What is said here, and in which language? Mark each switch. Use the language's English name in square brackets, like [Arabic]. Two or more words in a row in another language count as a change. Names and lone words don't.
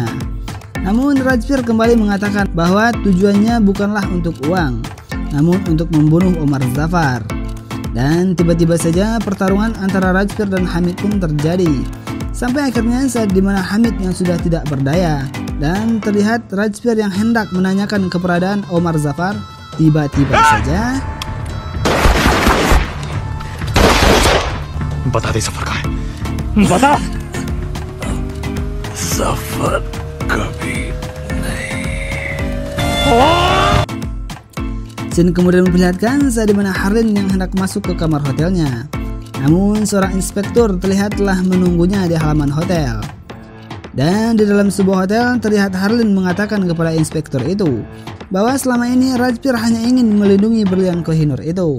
[Indonesian] Namun Rajbir kembali mengatakan bahwa tujuannya bukanlah untuk uang, namun untuk membunuh Omar Zafar. Dan tiba-tiba saja pertarungan antara Rajbir dan Hamid pun terjadi. Sampai akhirnya saat dimana Hamid yang sudah tidak berdaya dan terlihat Rajbir yang hendak menanyakan keberadaan Omar Zafar, tiba-tiba saja [Hindi] बता दे सफर कहाँ है, बता। सफर कभी [Indonesian] Scene kemudian memperlihatkan saat dimana Harlin yang hendak masuk ke kamar hotelnya. Namun seorang inspektur terlihat telah menunggunya di halaman hotel. Dan di dalam sebuah hotel terlihat Harlin mengatakan kepada inspektur itu bahwa selama ini Rajbir hanya ingin melindungi berlian Kohinoor itu.